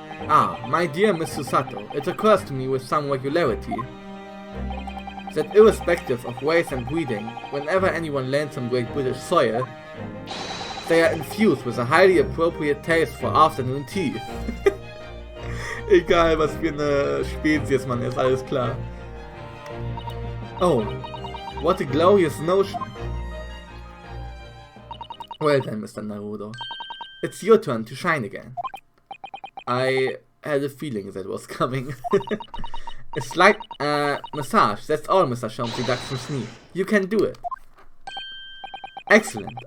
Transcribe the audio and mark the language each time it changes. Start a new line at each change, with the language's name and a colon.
English: Ah, my dear Miss Susato, it occurs to me with some regularity that irrespective of race and breeding, whenever anyone lands on Great British soil, they are infused with a highly appropriate taste for afternoon tea.
German: Egal was für eine Spezies man ist, alles klar.
English: Oh, what a glorious notion. Well then, Mr. Naruto, it's your turn to shine again. I had a feeling that was coming. A slight massage, that's all Mr. Sholmes deductions need. You can do it. Excellent.